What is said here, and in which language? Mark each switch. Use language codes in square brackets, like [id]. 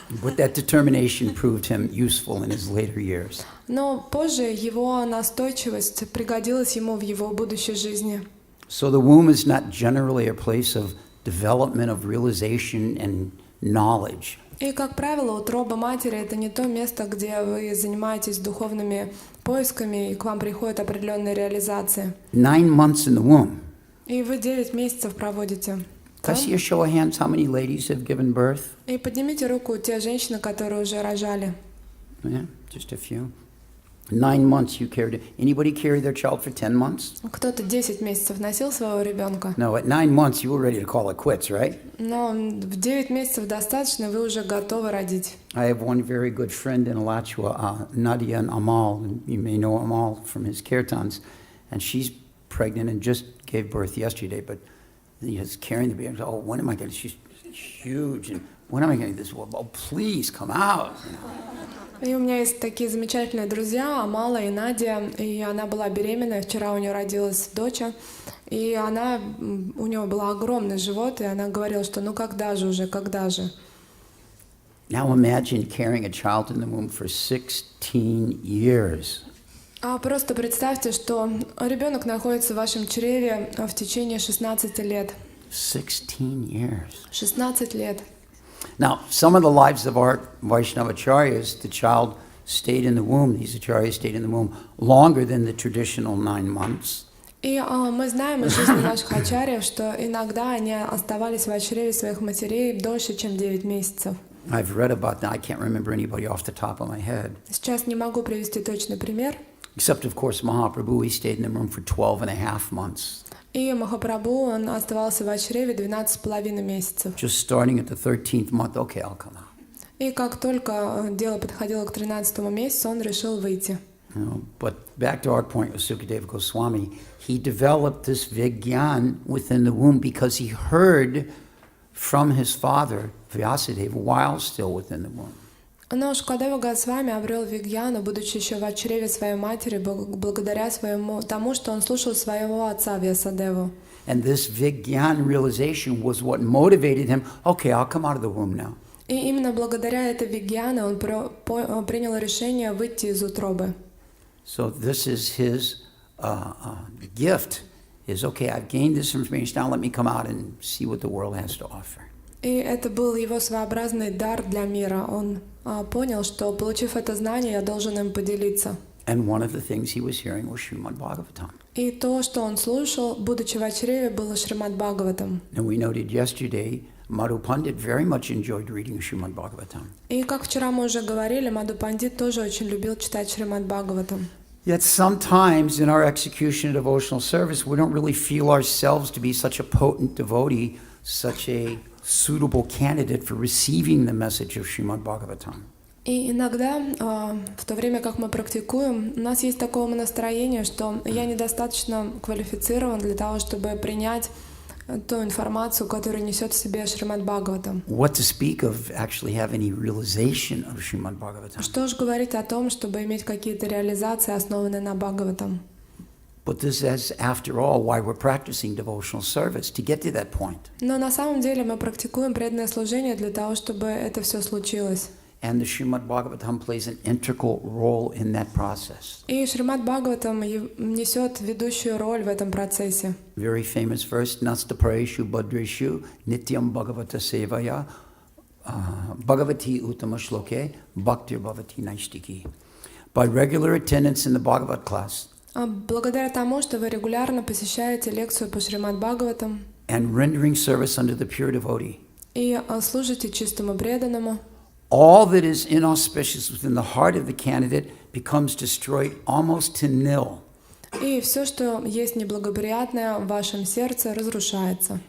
[en] But that determination proved him useful in his later years. [ru] Но позже его настойчивость пригодилась ему в его будущей жизни. [en] So the womb is not generally a place of development of realization and knowledge. [ru] И, как правило, утроба матери — это не то место, где вы занимаетесь духовными поисками, и к вам приходят определенные реализации. [en] 9 months in the womb. [ru] И вы 9 месяцев проводите [en] Can I [ru] там. [en] see a show of hands? How many ladies have given birth? [ru] И поднимите руку те женщины, которые уже рожали. [en] Yeah, just a few. 9 months you carried it. Anybody carry their child for 10 months? [ru] Кто-то 10 месяцев носил своего ребенка. [en] No, at 9 months you were ready to call it quits, right? [ru] Но в 9 месяцев достаточно, вы уже готовы родить. [en] I have one very good friend in Alachua, Nadia and Amal. And you may know Amal from his kirtans. And she's pregnant and just gave birth yesterday. But he's carrying the baby. Oh, when am I going to? She's huge. And when am I going to do this? Well, oh, please come out. [ru] И у меня есть такие замечательные друзья, Амала и Надя, и она была беременная, вчера у нее родилась дочь, и у нее был огромный живот, и она говорила, что ну когда же уже, когда же. [en] Now imagine carrying a child in the womb for 16 years. [ru] Просто представьте, что ребенок находится в вашем чреве в течение 16 лет. [en] 16 years. [ru] 16 лет. [en] Now, some of the lives of our Vaishnavacharyas, the child stayed in the womb, these acharyas stayed in the womb longer than the traditional 9 months. [ru] И мы знаем из жизни наших ачарьев, что иногда они оставались в чреве своих матерей дольше, чем 9 месяцев. [en] I've read about that. I can't remember anybody off the top of my head. [ru] Сейчас не могу привести точный пример. [en] Except, of course, Mahaprabhu, he stayed in the room for 12 and a half months. [ru] И Махапрабху, он оставался в чреве 12,5 месяцев. [en] Just starting at the 13th month, okay, I'll come out. [ru] И как только дело подходило к 13-му месяцу, он решил выйти. [en] But back to our point with Sukadeva Goswami, he developed this Vigyan within the womb because he heard from his father, Vyasadeva, while still within the womb. [ru] Но Шукадева Госвами обрел вигьяну, будучи еще в чреве своей матери, благодаря тому, что он слушал своего отца Вьясадеву. [en] And this Vigyan realization was what motivated him, okay, I'll come out of the womb now. [ru] И именно благодаря этой вигьяне он принял решение выйти из утробы. [en] So this is his gift, is okay, I've gained this information, now let me come out and see what the world has to offer. [ru] И это был его своеобразный дар для мира. Он понял, что, получив это знание, я должен им поделиться. [en] And one of the things he was hearing was Srimad Bhagavatam. [ru] И то, что он слушал, будучи в чреве, было Шримад Бхагаватам. [en] And we noted yesterday, Madhu Pandit very much enjoyed reading Srimad Bhagavatam. [ru] И как вчера мы уже говорили, Мадху Пандит тоже очень любил читать Шримад Бхагаватам. [en] Yet sometimes in our execution of devotional service, we don't really feel ourselves to be such a potent devotee, such a suitable candidate for receiving the message of Srimad Bhagavatam. [ru] И иногда, в то время как мы практикуем, у нас есть такое настроение, что я недостаточно квалифицирован для того, чтобы принять ту информацию, которую несет в себе Шримад Бхагаватам. [en] What to speak of actually have any realization of Srimad Bhagavatam? [ru] Что же говорить о том, чтобы иметь какие-то реализации, основанные на Бхагаватам? [en] But this is, after all, why we're practicing devotional service, to get to that point. [ru] Но на самом деле мы практикуем преданное служение для того, чтобы это все случилось. [en] And the Srimad Bhagavatam plays an integral role in that process. [ru] И Шримад Бхагаватам несет ведущую роль в этом процессе. [en] Very famous verse, [sa] Nasta Pareshu Bhadreshu Nityam Bhagavata Sevaya Bhagavati Uttama Shloke Bhaktir Bhavati Naistiki. [en] By regular attendance in the Bhagavat class [ru] Благодаря тому, что вы регулярно посещаете лекцию по Шримад Бхагаватам [en] and rendering service unto the pure devotee, [ru] и служите чистому преданному, [en] all that is inauspicious within the heart of the candidate becomes destroyed almost to nil. [ru] и все, что есть неблагоприятное в вашем сердце, разрушается.